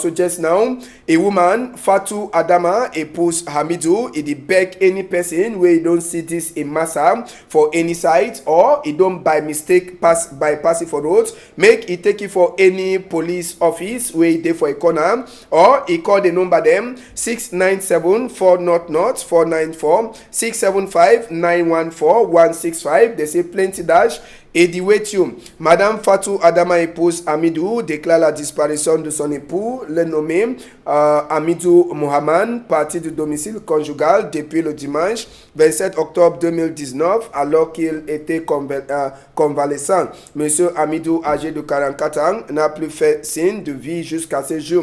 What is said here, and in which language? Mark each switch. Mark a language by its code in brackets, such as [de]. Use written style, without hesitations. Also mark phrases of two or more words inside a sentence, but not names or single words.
[pcm] So just now a woman Fatu Adama e post Hamidu e dey beg any person wey don see this in massa for any site, or e don by mistake bypass it for road, make e take it for any police office wey dey for a corner, or e call the number them 697 400 494 675 914 165. They say plenty dash. Edi Wetiu, [fr] Madame Fatou Adama épouse Hamidou déclare la disparition de son époux, le nommé Hamidou Mohaman, parti du domicile conjugal depuis le dimanche 27 octobre 2019, alors qu'il était convalescent. Monsieur Hamidou, âgé de 44 ans, n'a plus fait signe de vie jusqu'à ce jour.